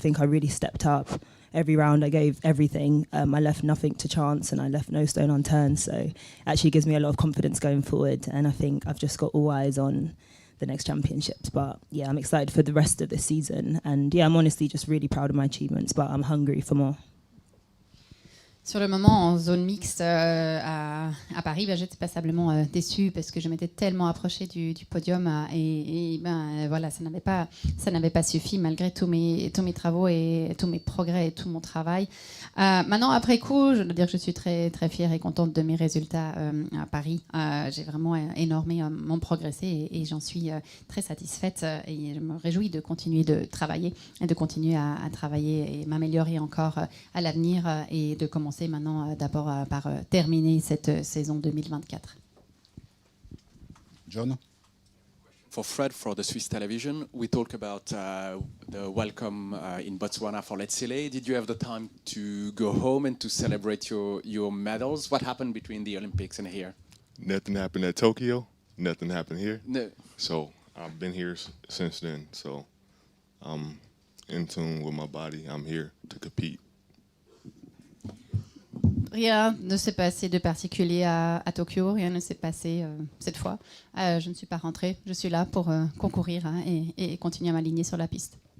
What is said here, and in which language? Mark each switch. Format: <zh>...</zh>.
<en>I think I really stepped up. Every round I gave everything. I left nothing to chance and I left no stone unturned. So it actually gives me a lot of confidence going forward. And I think I've just got all eyes on the next championships. But yeah, I'm excited for the rest of this season. And yeah, I'm honestly just really proud of my achievements, but I'm hungry for more.</en> <fr>Sur le moment, en zone mixte à Paris, j'étais passablement déçue parce que je m'étais tellement approchée du podium et voilà, ça n'avait pas suffi malgré tous mes travaux et tous mes progrès et tout mon travail. Maintenant, après coup, je dois dire que je suis très, très fière et contente de mes résultats à Paris. J'ai vraiment énormément progressé et j'en suis très satisfaite et je me réjouis de continuer de travailler et de continuer à travailler et m'améliorer encore à l'avenir et de commencer maintenant d'abord par terminer cette saison 2024.</fr> <en>John? For Fred, for the Swiss television, we talk about the welcome in Botswana for Letsile. Did you have the time to go home and to celebrate your medals? What happened between the Olympics and here? Nothing happened at Tokyo. Nothing happened here. No. So I've been here since then. So I'm in tune with my body. I'm here to compete.</en> <fr>Rien ne s'est passé de particulier à Tokyo, rien ne s'est passé cette fois. Je ne suis pas rentrée, je suis là pour concourir et continuer à m'aligner sur la piste.</fr>